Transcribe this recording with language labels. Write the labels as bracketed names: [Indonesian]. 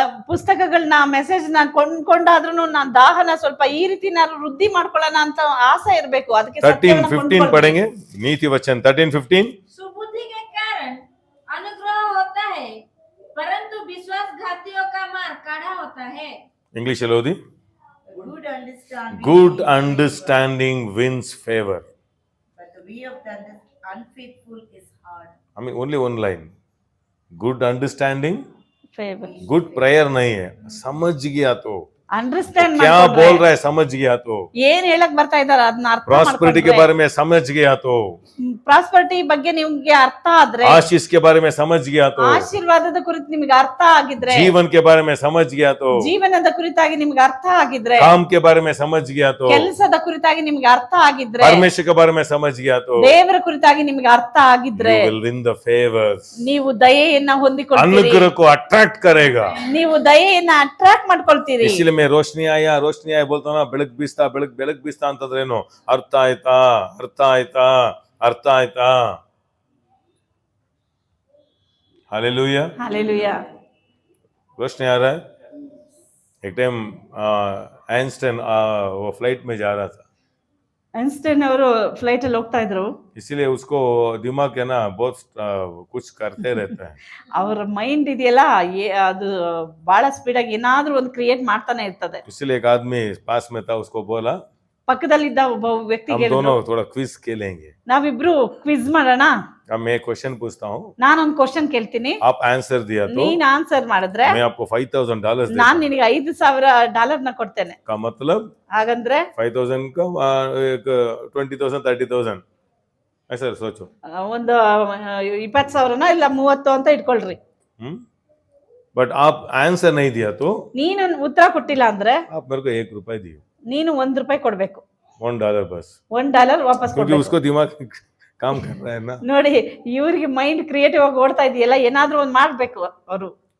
[Kannada] ಪುಸ್ತಕಗಳನ್ನ ಮೆಸೇಜ್ ನ ಕೊಂಡ್ಕೊಂಡಾದ್ರೂ ನಾನ್ ದಾಹನ ಸ್ವಲ್ಪ ಈ ರೀತಿ ನಾನು ವೃದ್ಧಿ ಮಾಡ್ಕೊಳ್ಳೋಣ ಅಂತ ಆಸೆ ಇರ್ಬೇಕು. ಅದಕ್ಕೆ [Hindi] 13-15 पढ़ेंगे, नीति वचन 13-15। सुबुद्धि के कारण अनुग्रह होता है, परंतु विश्वासघातियों का मार्ग कड़ा होता है। English low the. [English] Good understanding. Good understanding wins favor. But the way of the unfaithful is hard. I mean only one line. Good understanding, [Kannada] favour [English] good prayer [Hindi] नहीं है, समझ गया तो [Kannada] ಅಂಡರ್ಸ್ಟ್ಯಾಂಡ್ [Hindi] क्या बोल रहा है, समझ गया तो [Kannada] ಏನ್ ಹೇಳಕ್ ಬರ್ತಾ ಇದಾರೆ ಅದನ್ನ ಅರ್ಥ [Hindi] प्रॉस्पेरिटी के बारे में समझ गया तो [Kannada] ಪ್ರಾಸ್ಪರಿಟಿ ಬಗ್ಗೆ ನಿಮ್ಗೆ ಅರ್ಥ ಆದ್ರೆ, [Hindi] आशीष के बारे में समझ गया तो [Kannada] ಆಶೀರ್ವಾದದ ಕುರಿತು ನಿಮ್ಗೆ ಅರ್ಥ ಆಗಿದ್ರೆ, [Hindi] जीवन के बारे में समझ गया तो [Kannada] ಜೀವನದ ಕುರಿತಾಗಿ ನಿಮ್ಗೆ ಅರ್ಥ ಆಗಿದ್ರೆ, [Hindi] काम के बारे में समझ गया तो [Kannada] ಕೆಲಸದ ಕುರಿತಾಗಿ ನಿಮ್ಗೆ ಅರ್ಥ ಆಗಿದ್ರೆ, [Hindi] परमेश्वर के बारे में समझ गया तो [Kannada] ದೇವರ ಕುರಿತಾಗಿ ನಿಮ್ಗೆ ಅರ್ಥ ಆಗಿದ್ರೆ, [English] you will win the favors. [Kannada] ನೀವು ದಯೆಯನ್ನ ಹೊಂದಿಕೊಳ್ತೀರಿ, [Hindi] अनुग्रह को अट्रैक्ट करेगा। [Kannada] ನೀವು ದಯೆಯನ್ನ ಅಟ್ರಾಕ್ಟ್ ಮಾಡ್ಕೊಳ್ತೀರಿ. [Hindi] इसलिए मैं रोशनी आया बोलता हूँ ना, [Kannada] ಬೆಳಕ್ ಬೀಸ್ತಾ ಅಂತಂದ್ರೇನು, ಅರ್ಥ ಆಯ್ತಾ? [Hindi] हालेलुया। हालेलुया। रोशनी आ रहा है। एक टाइम आइंस्टाइन वो फ्लाइट में जा रहा था, [Kannada] ಐನ್ಸ್ಟೈನ್ ಅವರು ಫ್ಲೈಟ್ ಅಲ್ಲಿ ಹೋಗ್ತಾ ಇದ್ರು. [Hindi] इसीलिए उसको दिमाग है ना बहुत कुछ करते रहता है। [Kannada] ಅವ್ರ ಮೈಂಡ್ ಇದೆಯಲ್ಲ, ಅದು ಬಹಳ ಸ್ಪೀಡ್ ಆಗಿ ಏನಾದ್ರೂ ಒಂದು ಕ್ರಿಯೇಟ್ ಮಾಡ್ತಾನೆ ಇರ್ತದೆ. [Hindi] इसलिए एक आदमी पास में था, उसको बोला [Kannada] ಪಕ್ಕದಲ್ಲಿದ್ದ ಒಬ್ಬ [Hindi] हम [Kannada] ವ್ಯಕ್ತಿಗೆ [Hindi] दोनों थोड़ा क्विज खेलेंगे। [Kannada] ನಾವಿಬ್ರು ಕ್ವಿಜ್ ಮಾಡೋಣ. [Hindi] अब मैं क्वेश्चन पूछता हूँ, [Kannada] ನಾನೊಂದು ಕ್ವಶನ್ ಕೇಳ್ತೀನಿ, [Hindi] आप आंसर दिया तो [Kannada] ನೀನ್ ಆನ್ಸರ್ ಮಾಡಿದ್ರೆ [Hindi] मैं आपको $5,000 देता [Kannada] ನಾನ್ [Hindi] हूँ। [Kannada] ನಿನಗೆ $5,000 ಕೊಡ್ತೇನೆ. [Hindi] का मतलब [Kannada] ಹಾಗಂದ್ರೆ [Hindi] 5,000 का एक 20,000 30,000 ऐसा सोचो। [Kannada] ಒಂದು 20,000 ಇಲ್ಲ 30 ಅಂತ ಇಟ್ಕೊಳ್ರಿ. [Hindi] बट आप आंसर नहीं दिया तो [Kannada] ನೀನು ಉತ್ತರ ಕೊಟ್ಟಿಲ್ಲ ಅಂದ್ರೆ [Hindi] आप मेरे को ₹1 दिए, [Kannada] ನೀನು $1 ಕೊಡ್ಬೇಕು. [Hindi] $1 बस, [Kannada] $1 ವಾಪಸ್ [Hindi] क्योंकि [Kannada] ಕೊಡ್ಬೇಕು. [Hindi] उसको दिमाग काम कर रहा है ना। [Kannada] ನೋಡಿ, ಇವ್ರಿಗೆ ಮೈಂಡ್ ಕ್ರಿಯೇಟಿವ್ ಆಗಿ ಓಡ್ತಾ ಇದೆಯಲ್ಲ, ಏನಾದ್ರೂ ಒಂದ್ ಮಾಡ್ಬೇಕು ಅವರು.